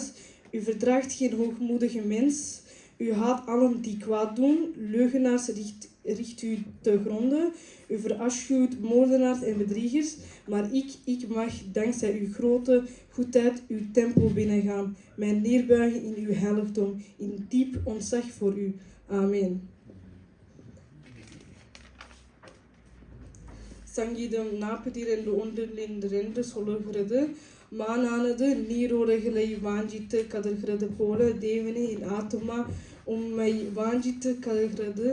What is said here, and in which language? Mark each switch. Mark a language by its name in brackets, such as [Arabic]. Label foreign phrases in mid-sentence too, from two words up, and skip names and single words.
[Dutch] U verdraagt geen hoogmoedige mens. U haat allen die kwaad doen. Leugenaars richt u te gronde. U verafschuwt moordenaars en bedriegers. Maar ik mag dankzij uw grote goedheid uw tempel binnengaan. Mij neerbuigen in uw heiligdom. In diep ontzag voor u. [Tamil] Amen. சங்கீதம் 42:1-2 சொல்லுகிறது. மானானது நீரோடைகளை வாஞ்சித்து கதறுகிறது போல தேவனே, என் ஆத்துமா உம்மை வாஞ்சித்து கதறுகிறது.